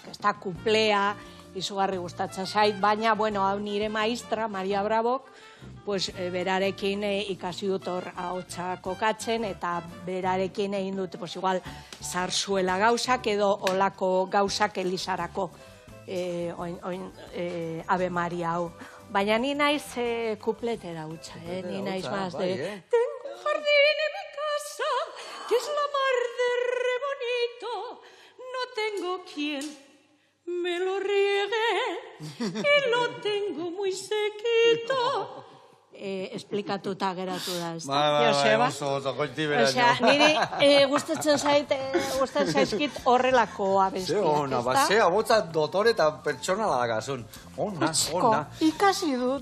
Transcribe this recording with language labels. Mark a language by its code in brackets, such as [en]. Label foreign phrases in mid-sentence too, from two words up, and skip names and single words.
[eu] Ez da kuplea, izugarri gustatzen zait, baina, bueno, hau nire maistra, Maria Brabok, pues berarekin ikasi dut hor ahotsa kokatzen, eta berarekin egin dut, pues igual, zarzuela gauzak edo olako gauzak Elisarako Ave Maria hau. Baina ni naiz kupletera hutsa, ni naiz [es] más de... Tengo jardín en mi casa, que es la mar de re bonito, no tengo quien me lo riegue, y lo tengo muy sequito. [eu] Esplikatuta geratu da, ez da? Bai, oso goitibera. Osea, niri gustatzen zaizkit horrelako abestiak, ez da? Basea, botza dotore eta pertsonala dagazun. Ona. Ikasi dut.